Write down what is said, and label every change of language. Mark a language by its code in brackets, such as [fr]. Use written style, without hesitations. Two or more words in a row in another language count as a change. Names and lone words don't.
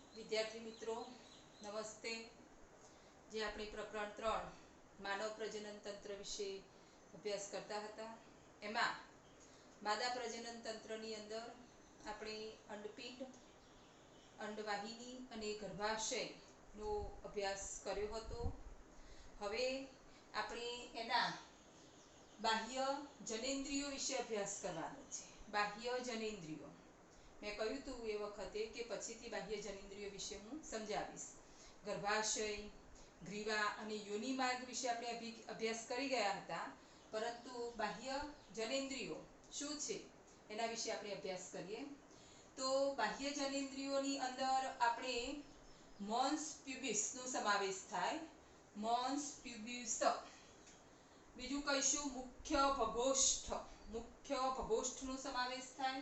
[hi] विद्यार्थी मित्रों नमस्ते। [gu] जे આપણે પ્રકરણ 3 માનવ પ્રજનન તંત્ર વિશે અભ્યાસ કરતા હતા એમાં માદા પ્રજનન તંત્રની અંદર આપણે અંડપિંડ, અંડવાહિની અને ગર્ભાશયનો અભ્યાસ કર્યો હતો। હવે આપણે એના બાહ્ય જનેન્દ્રિયો વિશે અભ્યાસ કરવાનો છે। બાહ્ય જનેન્દ્રિયો મેં કહું તો એ વખતે કે પછીથી બાહ્ય જનેન્દ્રિયો વિશે હું સમજાવીશ। ગર્ભાશય, ગ્રીવા અને યોનિ માર્ગ વિશે આપણે અભ્યાસ કરી ગયા હતા, પરંતુ બાહ્ય જનેન્દ્રિયો શું છે એના વિશે આપણે અભ્યાસ કરીએ। તો બાહ્ય જનેન્દ્રિયોની અંદર આપણે [en] mons pubis [gu] નો સમાવેશ થાય। [en] mons pubis, [gu] બીજું કહીશું મુખ્ય ભગોષ્ઠ, મુખ્ય ભગોષ્ઠનો સમાવેશ થાય।